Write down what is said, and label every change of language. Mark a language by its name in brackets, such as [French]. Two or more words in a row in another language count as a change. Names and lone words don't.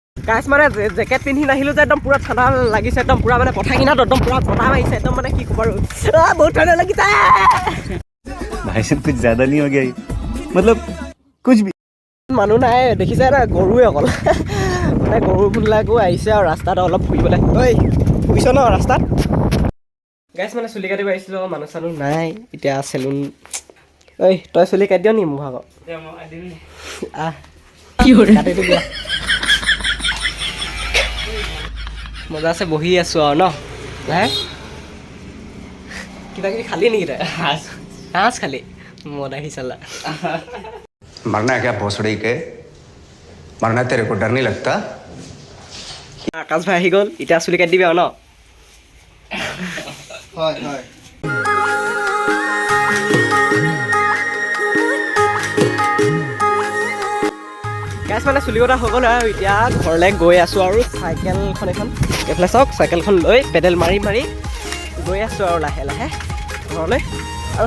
[Assamese] গাইছ মানে জেকেট পিন্ধি নাহিলোঁ যে একদম পূৰা ঠাণ্ডা লাগিছে একদম পূৰা মানে পথাৰ কিনাৰত একদম পূৰা বতাহ মাৰিছে একদম মানে কি ক'ব আৰু বহুত ঠাণ্ডা লাগিছে [Hindi] भाई साहब कुछ ज्यादा नहीं हो गया ये? मतलब कुछ भी [Assamese] মানুহ নাই দেখিছে না গৰুৱে অকল মানে গৰুবিলাকো আহিছে আৰু ৰাস্তাত অলপ ফুৰিবলৈ ঐ ফুৰিছ ন ৰাস্তাত গাইছ মানে চুলি কাটিব আহিছিলোঁ মানুহ চানুহ নাই এতিয়া চেলুন ঐ তই চুলি কাটি দিয় নি মোৰ ভাগৰ আহ কাটি দিবি মজা আছে বহি আছোঁ আৰু ন হে কিবা কিবি খালি নেকি তই সাঁজ খালি মদ আহি চালা [Hindi] मरना है क्या भोसड़ी के मरना तेरे को डर नहीं लगता [Assamese] আকাশ ভাই আহি গ'ল এতিয়া চুলি কাটি দিবি আৰু ন হয় হয় গাইছ মানে চুলি কটা হৈ গ'ল আৰু এতিয়া ঘৰলৈ গৈ আছোঁ আৰু চাইকেলখন এখন এইফালে চাওক চাইকেলখন লৈ পেডেল মাৰি মাৰি গৈ আছোঁ আৰু লাহে লাহে ঘৰলৈ আৰু